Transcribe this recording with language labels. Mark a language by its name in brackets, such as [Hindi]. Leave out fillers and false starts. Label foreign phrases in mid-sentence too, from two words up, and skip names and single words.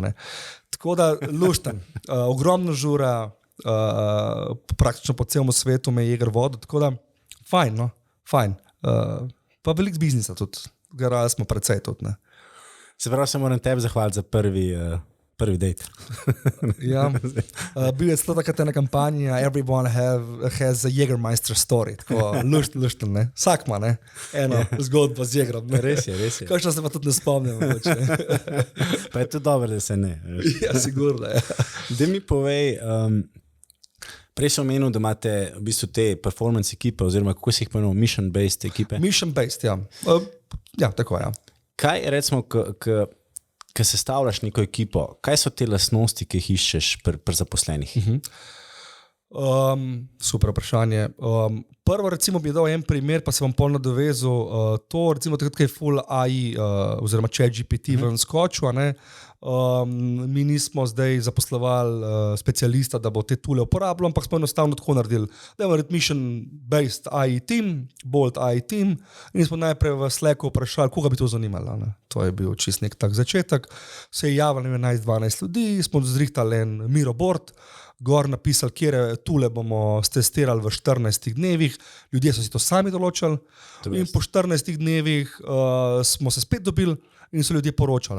[Slovenian] Tako da lušten, ogromno žura, praktično po celem svetu me je Jäger vodil, tako da fajn. Pa veliko biznisa tudi, garali smo precej tudi. Se pravi, se moram tebi zahvaliti za prvi dejt. Ja. Bil je celo takrat ena kampanja, [English] everyone has a Jägermeister story, [Slovenian] tako lušten, ne? Vsak ima, ne? Eno zgodbo z Jägerom. Ne? Res je. Kakšno se pa tudi ne spomnim. Pa je to dobro, da se ne. Ja, sigurno, ja. Da mi povej, prej sem omenil, da imate v bistvu te performance ekipe, oziroma kako si jih pomenil, mission-based ekipe. Mission-based, ja. Ja, tako, ja. Kaj, recimo, ko sestavljaš neko ekipo, kaj so te lastnosti, ki jih iščeš pri zaposlenih? Super vprašanje. Prvo, recimo, bi dal en primer, pa se bom polno dovezal. To, recimo, takrat, ko je full AI, oziroma ChatGPT ven skočil, ne? Mi nismo zdaj zaposlovali specialista, da bo te tule uporabljal, ampak smo enostavno tako naredili. Da je [English] mission-based AI team, bold AI team, [Slovenian] in smo najprej v Slacku vprašali, koga bi to zanimalo. Ne? To je bil čist nek tak začetek. Se je javilo 11-12 ljudi, smo zrihtali en Miro board, gor napisali, kjere tule bomo stestirali v 14 dnevih, ljudje so si to sami določili in po 14 dnevih smo se spet dobili in so ljudje poročali.